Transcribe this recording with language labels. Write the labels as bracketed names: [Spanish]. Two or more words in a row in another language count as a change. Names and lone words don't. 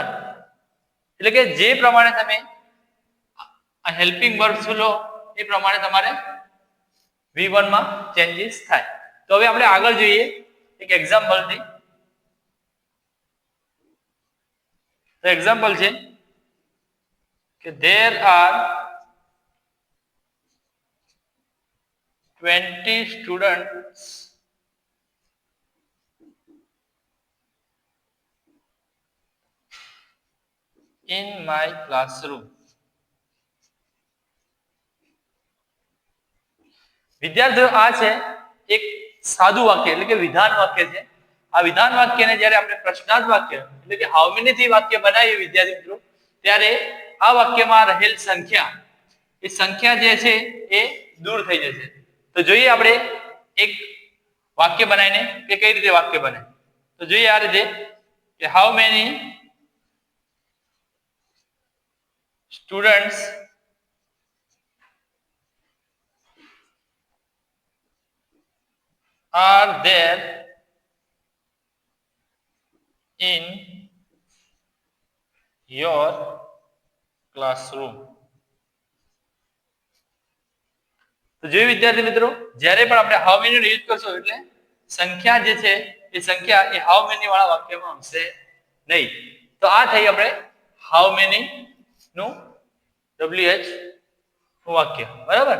[Gujarati] એટલે કે જે પ્રમાણે તમે આ [English] helping verbs [Gujarati] લો એ પ્રમાણે તમારે V1 માં ચેન્જીસ થાય. તો હવે આપણે આગળ જોઈએ એક એક્ઝામ્પલ થી. તો એક્ઝામ્પલ છે કે [English] there are 20 students in my classroom. [Gujarati] વિદ્યાર્થીઓ, આ છે એક સાદું વાક્ય એટલે કે વિધાન વાક્ય છે. આ વિધાન વાક્યને જ્યારે આપણે પ્રશ્નાર્થ વાક્ય એટલે કે [English] how many [Gujarati] થી વાક્ય બનાવીએ વિદ્યાર્થી મિત્રો, ત્યારે આ વાક્યમાં રહેલ સંખ્યા, એ સંખ્યા જે છે એ દૂર થઈ જશે. તો જોઈએ આપણે એક વાક્ય બનાવીને કે કઈ રીતે વાક્ય બને. તો જોઈએ આ રીતે કે [English] how many students are there in your classroom. [Gujarati] તો જોયું વિદ્યાર્થી મિત્રો, જ્યારે પણ આપણે [English] how many [Gujarati] નો યુઝ કરશો એટલે સંખ્યા જે છે એ સંખ્યા એ [English] how many [Gujarati] વાળા વાક્યમાં આવશે નહીં. તો આ થઈ આપણે [English] how many [Gujarati] નું WH નું વાક્ય. બરાબર?